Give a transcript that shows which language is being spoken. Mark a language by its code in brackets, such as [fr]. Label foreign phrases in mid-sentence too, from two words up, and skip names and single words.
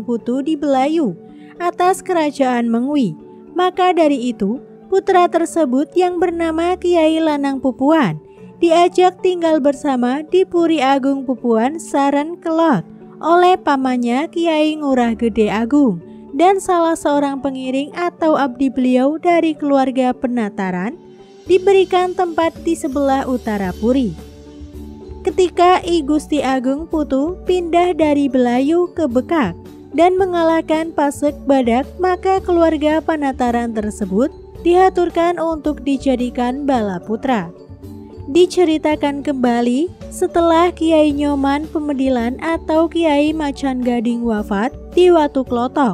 [id] Putu di Belayu atas kerajaan Mengwi, maka dari itu putra tersebut yang bernama Kiai Lanang Pupuan diajak tinggal bersama di Puri Agung Pupuan Saren Kelot oleh pamannya Kiai Ngurah Gede Agung dan salah seorang pengiring atau abdi beliau dari keluarga Penataran, diberikan tempat di sebelah utara Puri. Ketika I Gusti Agung Putu pindah dari Belayu ke Bekak dan mengalahkan Pasek Badak, maka keluarga Penataran tersebut diaturkan untuk dijadikan bala putra. Diceritakan kembali, setelah Kiai Nyoman Pemedilan atau Kiai Macan Gading wafat di Watu Klotok